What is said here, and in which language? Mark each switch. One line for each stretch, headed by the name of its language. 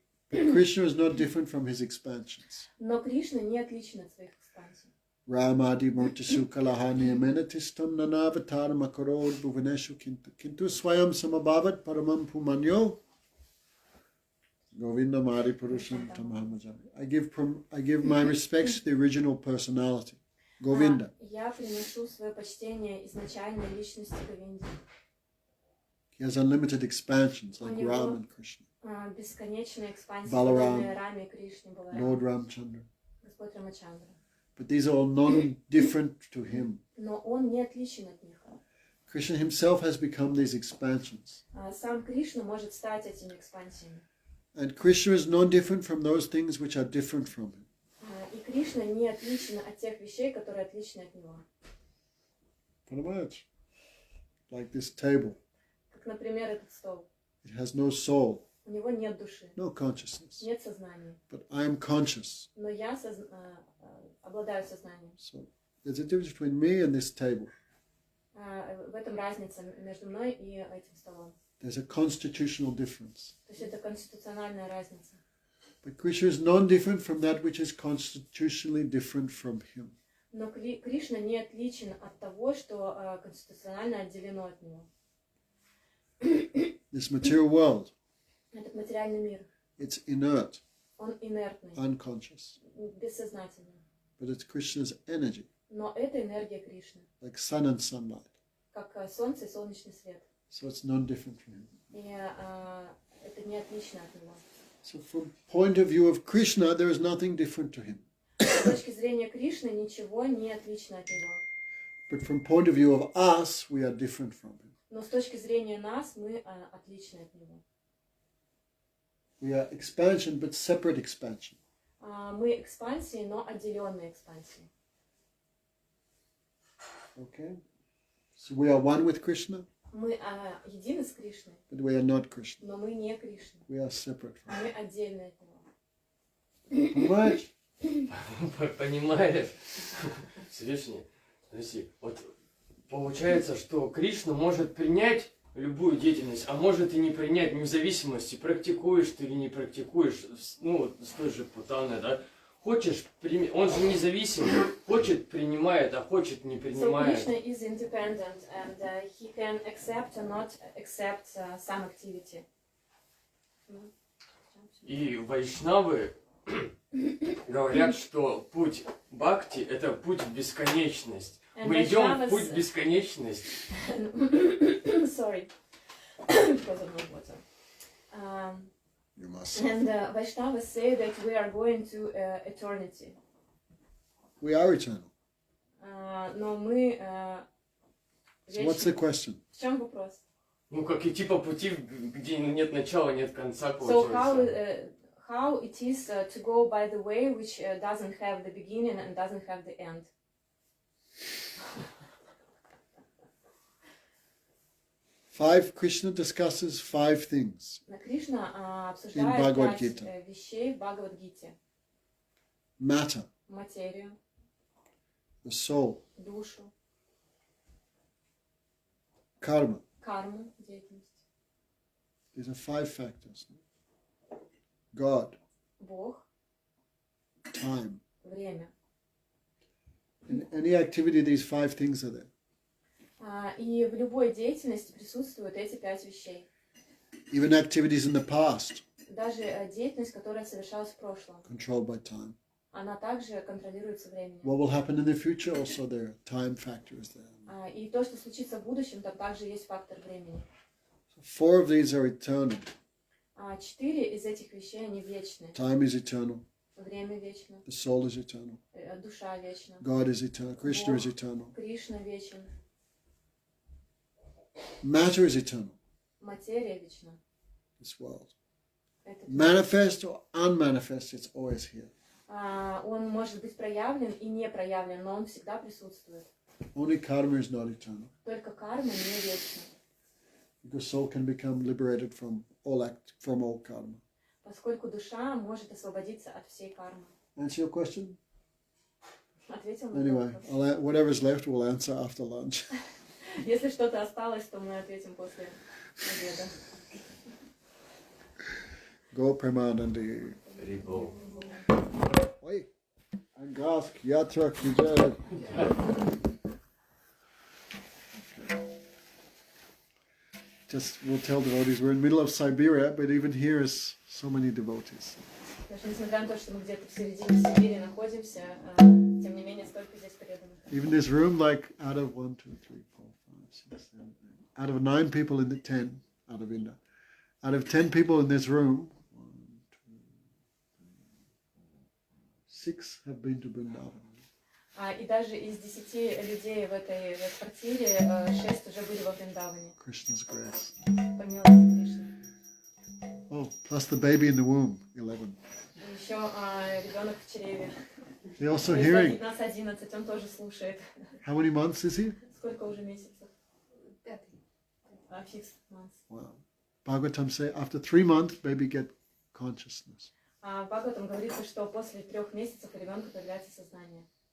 English: But Krishna is not different from his expansions.
Russian: Но Кришна не отличен от своих экспансий.
Sanskrit: Ramadi murtisu kalahani amenatistam nanavatar makarod bhuvaneshu kintu swayam samabhavat paramam pumanyo Govinda Mari Purusham Tamahamajavi.
English: I give my respects to the original personality, Govinda.
Russian: Я приношу свое почтение изначальной личности Говинде.
English: He has unlimited expansions like Ram and Krishna.
Russian: Бесконечные экспансии,
English: Balaram,
Russian: подобные Раме, Кришне, Баларам,
English: Lord Ramchandra.
Russian: Господь Рамачандра.
English: But these are all non-different to him.
Russian: Но он не отличен от них.
English: Krishna himself has become these expansions.
Russian: Сам Кришна может стать этими экспансиями.
English: And Krishna is no different from those things which are different from him.
Russian: И Кришна не отличен от тех вещей, которые отличны от него.
English: Pretty like this table.
Russian: Как, например, этот стол.
English: It has no soul.
Russian: У него нет души.
English: No consciousness.
Russian: Нет сознания.
English: But I am conscious.
Russian: Но я обладаю сознанием.
English: So there's a difference between me and this table.
Russian: В этом разница между мной и этим столом.
English: There's a constitutional difference.
Russian: То есть это конституциональная разница.
English: But Krishna is non-different from that which is constitutionally different from him.
Russian: Но Кришна не отличен от того, что конституционально отделено от него.
English: This material world,
Russian: Этот материальный мир,
English: it's inert,
Russian: он инертный,
English: unconscious.
Russian: бессознательный.
English: But it's Krishna's energy,
Russian: Но это энергия Кришны,
English: like sun and sunlight.
Russian: как солнце и солнечный свет.
English: So it's non-different from him.
Russian: И это не отлично от него.
English: So from point of view of Krishna, there is nothing different to him.
Russian: С точки зрения Кришны ничего не отлично от него.
English: But from point of view of us, we are different from him.
Russian: Но с точки зрения нас мы отличны от него.
English: We are expansion, but separate expansion.
Russian: Мы экспансии, но отделенные экспансии.
English: Okay? So we are one with Krishna,
Russian: Мы едины с Кришной,
English: but we are not Krishna.
Russian: но мы не Кришна.
English: We are separate from
Russian: Мы отдельны от него.
English: him. Right?
Russian: Понимаешь? Всевышний, подожди, вот получается, что Кришна может принять любую деятельность, а может и не принять, вне зависимости, практикуешь ты или не практикуешь, ну, с той же путаной, да? Хочешь, он же независим, хочет принимает, а хочет не принимает.
English: So Krishna is independent and he can accept or not accept some activity.
Russian: И вайшнавы говорят, что путь бхакти – это путь в бесконечность. Мы идем в путь в бесконечность.
English: Sorry. Because of my water. You must. And Vaishnavas say that we are going to eternity. We are eternal.
Russian: Но мы
English: So what's the
Russian: вечны.
English: question?
Russian: В чем вопрос? Ну, как идти по пути, где нет начала, нет конца,
English: So
Russian: получается.
English: how it is to go by the way which doesn't have the beginning and doesn't have the end? Krishna discusses 5 things.
Russian: Кришна
English: In
Russian: обсуждает
English: Bhagavad
Russian: 5
English: Gita.
Russian: вещей в Бхагавад-гите.
English: Matter,
Russian: Материю,
English: the soul,
Russian: душу,
English: karma.
Russian: карму, деятельность.
English: These are 5 factors. God,
Russian: Бог,
English: time.
Russian: время.
English: In any activity, these 5 things are there.
Russian: И в любой деятельности присутствуют эти 5 вещей.
English: Even activities in the past,
Russian: Даже деятельность, которая совершалась в прошлом,
English: controlled by time.
Russian: она также контролируется временем.
English: What will happen in the future, also there. Time factor is there.
Russian: И то, что случится в будущем, там также есть фактор времени.
English: So 4 of these are eternal.
Russian: 4 из этих вещей, они вечны.
English: Time is eternal.
Russian: Время вечно,
English: The soul is eternal.
Russian: душа вечна,
English: God is eternal. Krishna is eternal.
Russian: Кришна вечен,
English: Matter is eternal.
Russian: материя вечна.
English: This world.
Russian: Это
English: Manifest or unmanifest, it's always here.
Russian: он может быть проявлен и не проявлен, но он всегда присутствует.
English: Only karma is not eternal.
Russian: Только карма не вечна,
English: Because soul can become liberated from all karma.
Russian: поскольку душа может освободиться от всей кармы.
English: Answer your question?
Russian: Ответил на
English: Anyway,
Russian: вопрос.
English: whatever's left we'll answer after lunch.
Russian: Если что-то осталось, то мы ответим после обеда. Go Premanandi. Рибо. Oi. Angask Yatra Kijay.
English: Just we'll tell devotees we're in the middle of Siberia, but even here is so many devotees.
Russian: Потому что, несмотря на то, что мы где-то в середине Сибири находимся, тем не менее, столько здесь преданных.
English: Even this room, like out of 1, 2, 3, 4, 5, 6, 7, 8, out of 9 people in the 10, out of India, out of 10 people in this room, 1, 2, 3, 4, 6 have been to Vrindavan.
Russian: И даже из 10 людей в этой квартире 6 уже были во Вриндаване.
English: Krishna's grace.
Russian: По милости Кришны.
English: Oh, plus the baby in the womb, 11.
Russian: И еще ребенок в чреве.
English: He also
Russian: То
English: hearing.
Russian: есть нас 11, он тоже слушает.
English: How many months is he?
Russian: Сколько уже месяцев?
English: 5. 6 months. Wow. Bhagavatam say after 3 months, baby get consciousness.
Russian: В Бхагаватам говорится, что после 3 месяцев у ребенка появляется сознание.